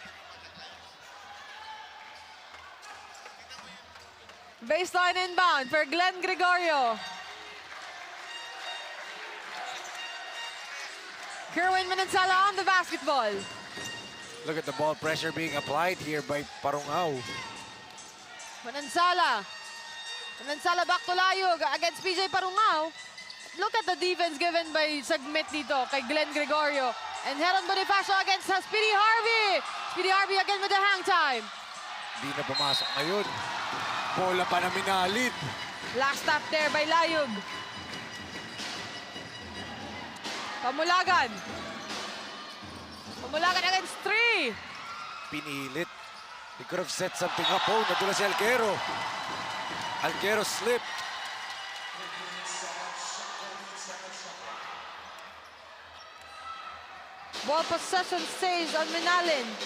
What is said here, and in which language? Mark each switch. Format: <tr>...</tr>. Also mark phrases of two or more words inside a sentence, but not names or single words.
<en>Baseline inbound for Glenn Gregorio. Kerwin Manansala on the basketball. Look at the ball pressure being applied here by Parungao. Manansala. Manansala back to Layug against PJ Parungao. Look at the defense given by Segmet</en> <tl>dito kay</tl> <en>Glenn Gregorio. And Heron Bonifacio against Speedy Harvey. Speedy Harvey again with the hang time.</en> <tl>Di na pumasok ngayon. Bola pa na minalid.</tl> <en>Last stop there by Layug. Pamulagan. Pamulagan against 3.</en> <tl>Pinilit.</tl> <en>He could have set something up.</en> <tl>Oh, nadula si Alquero. Alquero slipped.</tl> <en>Ball possession stays on Minalin.</en>